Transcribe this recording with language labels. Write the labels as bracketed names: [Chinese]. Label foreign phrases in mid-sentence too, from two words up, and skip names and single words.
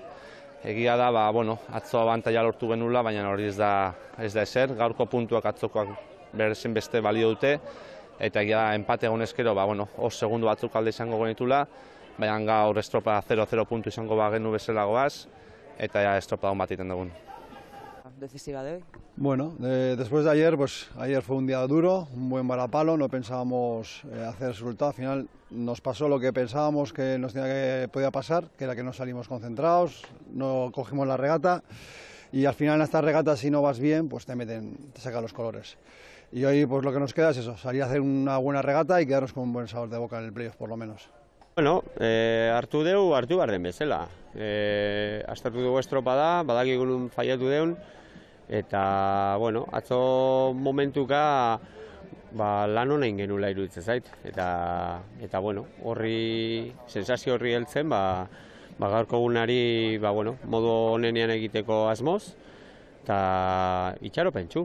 [Basque] Egia da, atzo abantaila lortu genula, baina hori ez da ezer, gaurko puntuak atzokoak berezen beste balio dute, eta egia da, empate egonezkero, segundu batzuk alde izango genitula, baina gaur estropada 0-0 puntu izango bagenu bezala goaz, eta estropada bat iten dugun. [Spanish] Decisiva de hoy. Bueno, después de ayer, ayer fue un día duro, un buen varapalo, no pensábamos hacer resultado, al final nos pasó lo que pensábamos que podía pasar, que era que no salimos concentrados, no cogimos la regata y al final en estas regatas si no vas bien, pues te sacan los colores. Y hoy lo que nos queda es eso, salir a hacer una buena regata y quedarnos con un buen sabor de boca en el playoff por lo menos. [Basque] Bueno, hartu behar den bezala. Aztertu dugu estropada, badakigun faiatu deun, eta, atzo momentuka lan hona ingenula iruditzen zait. Eta sensazio horri heltzen, gaurko gunari, modu honenean egiteko asmoz, eta itxaropentsu.